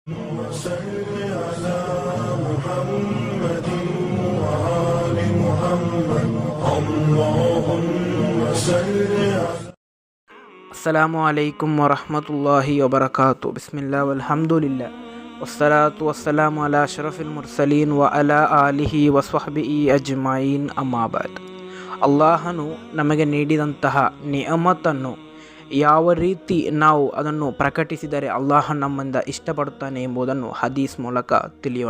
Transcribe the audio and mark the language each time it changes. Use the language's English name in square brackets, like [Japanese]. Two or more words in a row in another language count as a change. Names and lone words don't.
[Arabic] وصل على محمد وآل محمد اللهم صل على السلام عليكم ورحمة الله وبركاته. بسم الله والحمد لله والصلاة والسلام على أشرف المرسلين وعلى آله وصحبه أجمعين أما بعد. [Kannada] ಅಲ್ಲಾಹನು ನಮಗೆ ನೀಡಿದಂತಹ ನಿಅಮತನ್ನು ಯಾವ ರೀತಿ ನಾವು ಅದನ್ನು ಪ್ರಕಟಿಸಿದರೆ ಅಲ್ಲಾಹ ನಮ್ಮಿಂದ ಇಷ್ಟಪಡುತ್ತಾನೆ ಎಂಬುದನ್ನು ಹದೀಸ್ ಮೂಲಕ ತಿಳಿಯೋಣ.